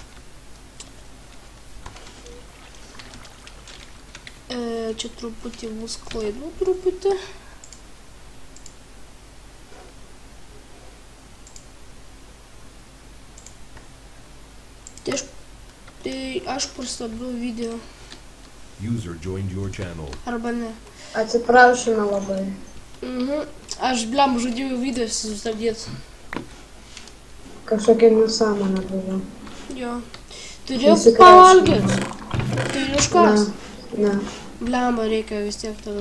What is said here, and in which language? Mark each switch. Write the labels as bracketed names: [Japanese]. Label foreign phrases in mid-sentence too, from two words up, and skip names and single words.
[Lithuanian] Čia truputį bus klaidų truputį. Tai aš pristabdau video. [English] User joined your channel. [Lithuanian] Arba ne. Atsiprašome labai. Aš bliam žaidėjau video sustabdyt. Kažkokia nesąmonė buvo. Jo. Turiu pavalgyt. Turiu iškas. Ne. Blemba reikia vis tiek tada.